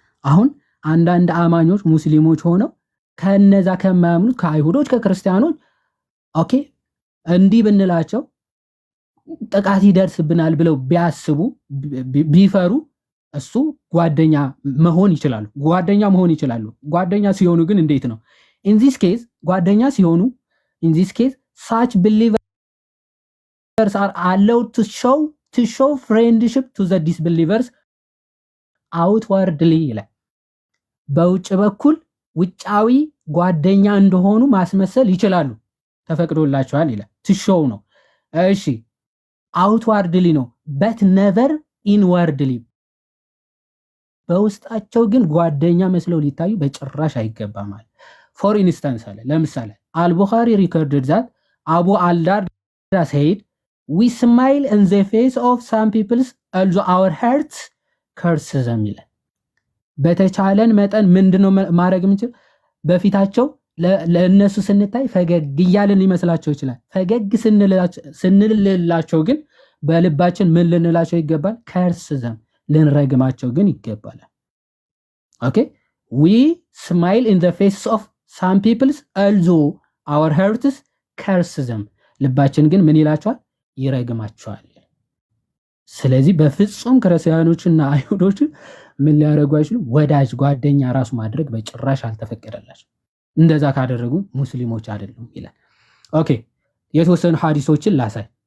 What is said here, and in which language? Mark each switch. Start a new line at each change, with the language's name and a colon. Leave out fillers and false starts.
Amharic: አሁን አንዳንድ አማኞች ሙስሊሞች ሆነው ከነዛ ከማያምኑት ከአይሁዶች ከክርስቲያኖች ኦኬ እንዲህ ብንላቸው ጥቃት ይደርስብናል ብለው ቢያስቡ ቢፈሩ እሱ ጓደኛ መሆን ይችላሉ። ጓደኛ ሲሆኑ ግን እንዴት ነው?
English: in this case
Amharic: ጓደኛ ሲሆኑ in this case
English: such believers are allowed to show friendship to the disbelievers outwardly
Amharic: ይላል። በውጭ በኩል ውጫዊ ጓደኛ እንደሆኑ ማስመሰል ይችላሉ፣ ተፈቅዶላቸዋል ይላል።
English: to show
Amharic: ነው። እሺ outwardly ነው
English: but never inwardly
Amharic: በውስጣቸው ግን ጓደኛ መስለው ሊታዩ በጭራሽ አይገባም ማለት።
English: for instance
Amharic: አለ ለምሳሌ አልቡኻሪ
English: recorded that Abu al-Darda said we smile in the face of some people although our hearts curse them
Amharic: ይላል። በተቻለን መጠን ምንድነው ማድረግ የምንችል? በፊታቸው ለእነሱ ስንታይ ፈገግ እያልን ሊመስላቸው ይችላል። ፈገግ ስንልላቸው ግን በልባችን ምን ልንላቸው ይገባል? ከርስ ዘም ልንረግማቸው ግን ይገባል። ኦኬ
English: we smile in the face of some people although our hearts curse them
Amharic: ልባችን ግን ምን ይላቸዋል? ይረግማቸዋል። ስለዚህ በፍጹም ክርስቲያኖችና አይሁዶች ምን ሊያደርጉ አይችሉም? ወዳጅ ጓደኛ ራሱ ማድረግ በጭራሽ አልተፈቀደላቸው። እንደዛ ካደረጉ ሙስሊሞች አይደሉም ይላል። ኦኬ የተወሰኑ ሐዲሶችን ላሳይ።